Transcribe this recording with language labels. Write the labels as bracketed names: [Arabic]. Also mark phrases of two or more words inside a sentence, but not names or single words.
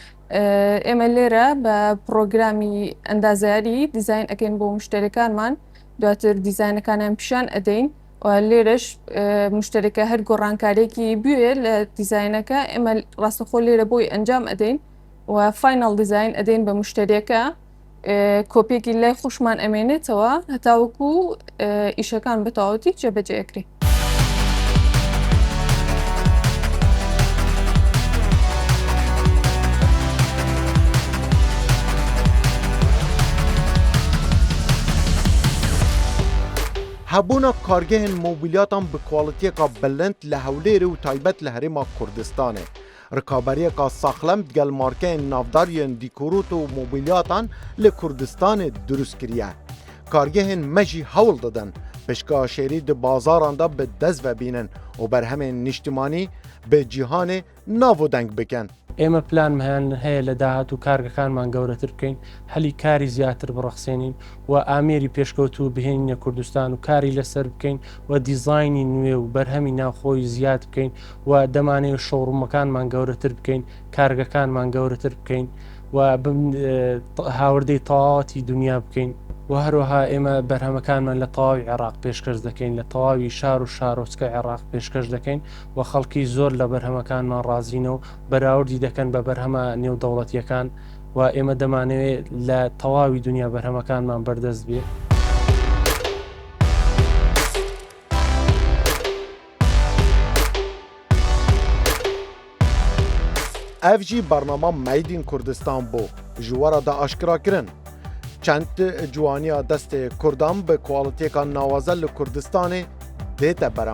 [Central Kurdish] ئێمە لێرە بە پرۆگرامی ئەندازیاری دیزاین ئەەکەین بۆ مشتەرەکانمان دواتر دیزاینەکانیان پیشان ئەدەین و لێرەش مشتێکە هەر گۆڕانکارێکی بوێ لە دیزاینەکە ئێمە ڕاستەخۆ لێرە بۆی ئەنجام ئەدەین و فاینال دیزاین ئەدەین بە مشتریەکە کۆپێکی لای خوشمان ئەمێنێتەوە هەتاوەکو ئیشەکان بەتەواوەتی جێبەجێکری. [Kurdish] هەبوونا کارگەهên موبیلیاتان bi kwalitiyeka bilind li Hewlêrê û taybet li Herêma Kurdistanê. Rikaberiyeka saxlem gel markeyên navdar yên dîkorût û mobilyatan li Kurdistanê durust kiriye. Kargehên me jî hewl didin pişka şêrî di bazaran da bi dest vebînin û berhemên niştimanî bi cîhanê nav deng bikin. [Central Kurdish] ئێمە پلانمان هەیە لە داهات و کارگەکانمان گەورەتر بکەین هەلی کاری زیاتر بڕەخسێنین و ئامێری پێشکەوتوو بهێنینە کوردستان و کاری لەسەر بکەین و دیزایانی نوێ و بەرهەمی ناوخۆی زیاد بکەین و دەمانەوێت شۆڕومەکانمان گەورەتر بکەین کارگەکانمان گەورەتر بکەین و هاوردەی تەواوەتی دنیا بکەین و هەروەها ئێمە بەرهەمەکانمان لە تەواوی عێراق پێشکەش دەکەین لە تەواوی شار و شارۆچکە عێراق پێشکەش دەکەین و خەڵکی زۆر لە بەرهەمەکانمان ڕازینەوە بەراوردی دەکەن بە بەرهەمە نێودەوڵەتیەکان و ئێمە دەمانەوێت لە تەواوی دنیا بەرهەمەکانمان بەردەست بێ. [Kurdish] Ev jî bernama Made in Kurdistan bû ji wara da aşkira kirin. Çend ciwaniya destê Kurdan bi kwalitiyeka nawaze li Kurdistanê dête beremanîn.